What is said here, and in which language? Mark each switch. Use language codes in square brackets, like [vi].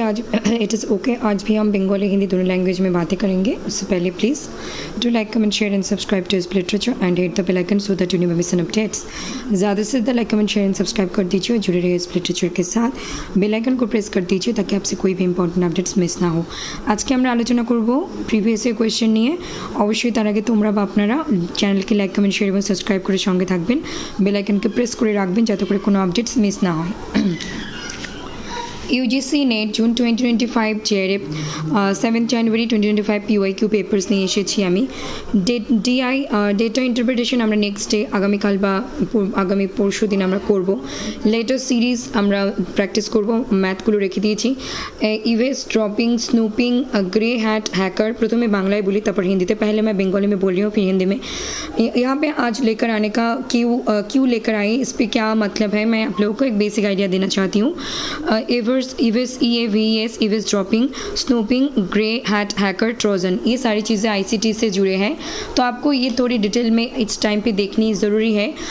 [hi] आज it is okay, आज भी हम बंगाली हिंदी दोनों लैंग्वेज में बातें करेंगे। उससे पहले please do like, comment, share and subscribe to इस literature and hit the bell icon so that you never miss N updates. ज़्यादा से ज़्यादा like, comment, share and subscribe कर दीजिए और जुड़े रहिए इस लिटरेचर के साथ। बेल आइकन को प्रेस कर दीजिए ताकि आपसे कोई भी इंपॉर्टेंट अपडेट्स मिस ना हो। आज के [bn] আমরা আলোচনা করব প্রিভিয়াস ইয়ার কোয়েশ্চেন নিয়ে। অবশ্যই তার আগে তোমরা বা আপনারা চ্যানেলকে লাইক, কমেন্ট, শেয়ার এবং সাবস্ক্রাইব করে সঙ্গে থাকবেন। বেল আইকনকে প্রেস করে রাখবেন যাতে করে কোনো আপডেটস মিস না হয়। यूजीसी नेट जून 2025 চেয়ারে 7 জানুয়ারি 2025 পিওয়াইকিউ পেপার্স নিয়ে এসেছি আমি। ডিআই ডেটা ইন্টারপ্রিটেশন আমরা নেক্সট ডে আগামীকাল বা আগামী পরশু দিন আমরা করব। লেটার সিরিজ আমরা প্র্যাকটিস করব, ম্যাথগুলো রেখে দিয়েছি। [hi] ইভেস dropping snooping grey hat hacker, प्रथम बांग्ला बोली तब हिंदी, पहले मैं बंगाली में बोल रही हूँ फिर हिंदी में। यहाँ पे आज लेकर आने का क्यों लेकर आई, इस पर क्या मतलब है, मैं आप लोगों को एक बेसिक आइडिया देना चाहती हूँ। इवेस EAVES इवेस dropping snooping grey hat hacker Trojan, ये सारी चीज़ें ICT से जुड़े हैं, तो आपको ये थोड़ी डिटेल में इस टाइम पे देखनी ज़रूरी है।